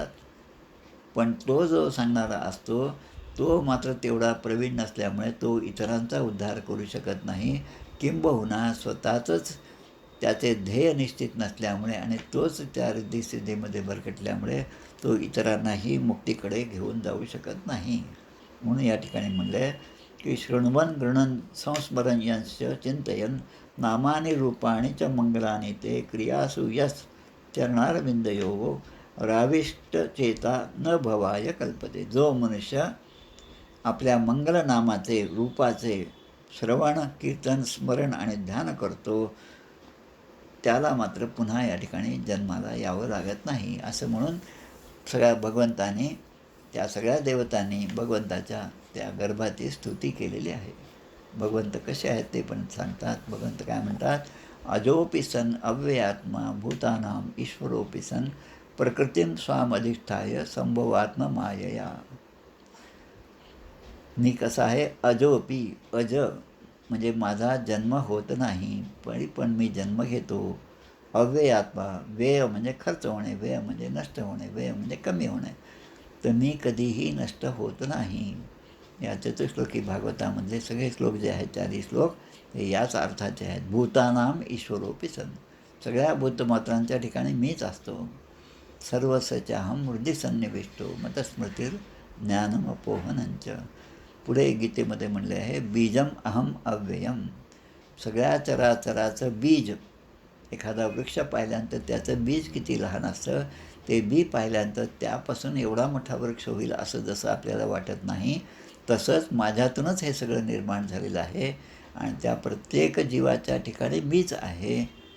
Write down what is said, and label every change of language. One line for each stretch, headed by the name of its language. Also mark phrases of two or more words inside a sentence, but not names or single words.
Marathi: पण तो जो सांगणारा असतो, तो मात्र तेवढा प्रवीण नसल्यामुळे तो इतरांचा उद्धार करू शकत नाही. किंबहुना स्वतःचंच त्याचे ध्येय निश्चित नसल्यामुळे आणि तोच त्या रिद्धिसिद्धीमध्ये भरकटल्यामुळे तो इतरांनाही मुक्तीकडे घेऊन जाऊ शकत नाही. म्हणून या ठिकाणी म्हणलं आहे की
Sanskrit: शृण्वन् गृणन् संस्मरन् यंश चिंतयन् नामानि रूपाणि च मंगलानि ते क्रियासु यस् चरणारविंदयोगो राविष्टचेता न भवाय कल्पते.
Marathi: जो मनुष्य आपल्या मंगलनामाचे, रूपाचे श्रवण, कीर्तन, स्मरण आणि ध्यान करतो, त्याला मात्र पुन्हा या ठिकाणी जन्माला यावं लागत नाही. असं म्हणून सगळ्या भगवंताने, त्या सगळ्या देवतांनी भगवंताच्या त्या गर्भाची स्तुती केलेली आहे. भगवंत कसे आहेत ते पण सांगतात. भगवंत काय म्हणतात?
Sanskrit: अजोपि सन् अव्ययात्मा भूतानां ईश्वरोपि सन् प्रकृतीं स्वामधिष्ठाय संभवात्म मायया.
Marathi: मी कसा आहे? अजोपी, अज म्हणजे माझा जन्म होत नाही, पण मी जन्म घेतो. अव्ययात्मा, व्यय म्हणजे खर्च होणे, व्यय म्हणजे नष्ट होणे, व्यय म्हणजे कमी होणे. तर मी कधीही नष्ट होत नाही. या चतुश्लोकी भागवतामधले सगळे श्लोक जे आहेत, 40 श्लोक, हे याच अर्थाचे आहेत.
Sanskrit: भूतानाम ईश्वरोपि सन्,
Marathi: सगळ्या भूतमात्रांच्या ठिकाणी मीच असतो.
Sanskrit: सर्वस्याहं हृदि सन्निविष्टो मतस्मृतीर ज्ञानमपोहनंच.
Marathi: पुढे गीतेमध्ये म्हणले आहे,
Sanskrit: बीजम अहम अव्ययम.
Marathi: सगळ्या चराचराचं बीज, एखादा वृक्ष पाहिल्यानंतर त्याचं बीज किती लहान असतं, ते बी पाहिल्यानंतर त्यापासून एवढा मोठा वृक्ष होईल असं जसं आपल्याला वाटत नाही, तसंच माझ्यातूनच हे सगळं निर्माण झालेलं आहे आणि त्या प्रत्येक जीवाच्या ठिकाणी मीच आहे.